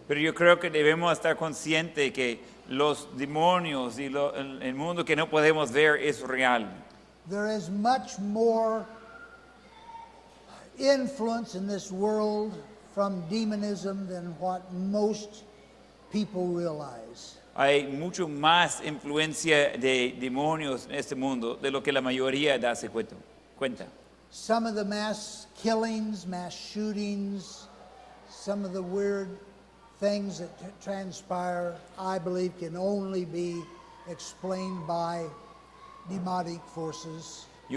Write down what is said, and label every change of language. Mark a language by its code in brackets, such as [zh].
[es] Pero yo creo que debemos estar conscientes que los demonios y el mundo que no podemos ver es real. [en] There is much more influence in this world from demonism than what most people realize. [es] Hay mucho más influencia de demonios en este mundo de lo que la mayoría da se cuenta. [en] Some of the mass killings, mass shootings, some of the weird things that transpire, I believe, can only be explained by demonic forces.